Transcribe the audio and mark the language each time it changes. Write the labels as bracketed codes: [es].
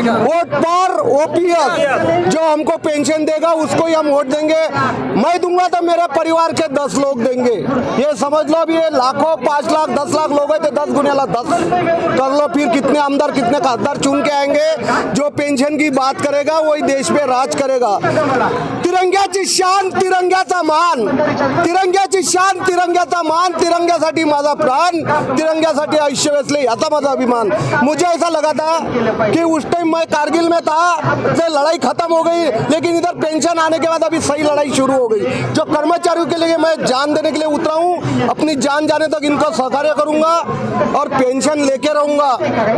[hi] Vote पर OPS जो हमको पेंशन देगा उसको ही हम वोट देंगे। मैं दूंगा तो मेरे परिवार के 10 लोग देंगे। ये समझ लो, अब ये लाखों 5 लाख 10 लाख लोग हैं तो 10 गुनेला 10 कर लो, फिर कितने आमदार कितने खासदार चुन के आएंगे। जो पेंशन की बात करेगा वही देश में राज करेगा। [mr] तिरंग्याची शान, तिरंग्याचा मान, तिरंग्याची शान, तिरंग्याचा मान, तिरंग्यासाठी माझा प्राण, तिरंग्यासाठी आयुष्य वेचले, याचा माझा अभिमान। [hi] मुझे ऐसा लगा था कि उस टाइम मैं कारगिल में था, तो लड़ाई खत्म हो गई, लेकिन इधर पेंशन आने के बाद अभी सही लड़ाई शुरू हो गई। जो कर्मचारियों के लिए मैं जान देने के लिए उतरा हूँ, अपनी जान जाने तक इनको सहकार्य करूंगा और पेंशन लेके रहूंगा।